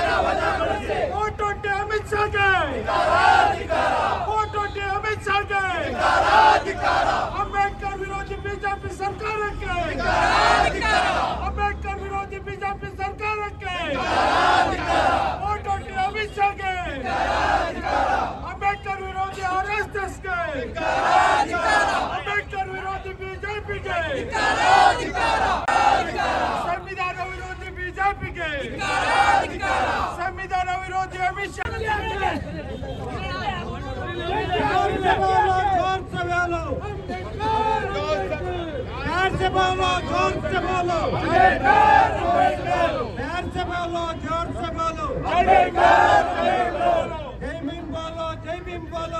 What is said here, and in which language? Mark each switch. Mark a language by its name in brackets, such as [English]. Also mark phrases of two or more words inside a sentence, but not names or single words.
[Kannada] ವಜಾಗೊಳಿಸಿ ಓಟೊಟ್ಟಿ ಅಮಿತ್ ಶಾಗೆ ಓಟೊಟ್ಟಿ ಅಮಿತ್ ಶಾಗೆ ಅಂಬೇಡ್ಕರ್ ವಿರೋಧಿ ಬಿಜೆಪಿ ಸರ್ಕಾರಕ್ಕೆ ಅಂಬೇಡ್ಕರ್ ವಿರೋಧಿ ಬಿಜೆಪಿ ಸರ್ಕಾರಕ್ಕೆ ಓಟೊಟ್ಟಿ ಅಮಿತ್ ಶಾಗೆ ಅಂಬೇಡ್ಕರ್ ವಿರೋಧಿ ಆರ್ಎಸ್ಎಸ್ಗೆ ಅಂಬೇಡ್ಕರ್ ವಿರೋಧಿ ಬಿಜೆಪಿಗೆ ಸಂವಿಧಾನ ವಿರೋಧಿ ಬಿಜೆಪಿಗೆ ಸಂವಿಧಾನ ವಿರೋಧಿ ಅಮಿತ್ ಶಾ [Hindi] प्यार से बोलो जोर से बोलो प्यार से बोलो जोर से बोलो जय भीम बोलो [Kannada] जय भीम बोलो